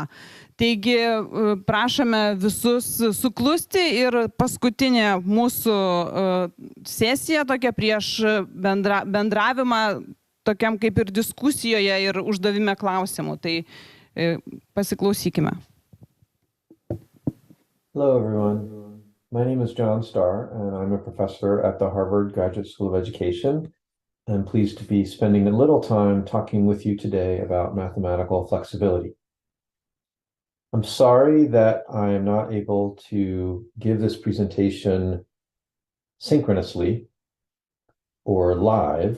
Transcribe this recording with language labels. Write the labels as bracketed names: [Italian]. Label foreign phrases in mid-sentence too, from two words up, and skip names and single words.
[Lithuanian] Taigi prašome visus suklusti ir paskutinė mūsų sesija tokia prieš bendravimą, tokiam kaip ir diskusijoje ir uždavime klausimų. Tai pasiklausykime. [English] Hello everyone. My name is John Starr, and I'm a professor at the Harvard Graduate School of Education. I'm pleased to be spending a little time talking with you today about mathematical flexibility. I'm sorry that I am not able to give this presentation synchronously or live.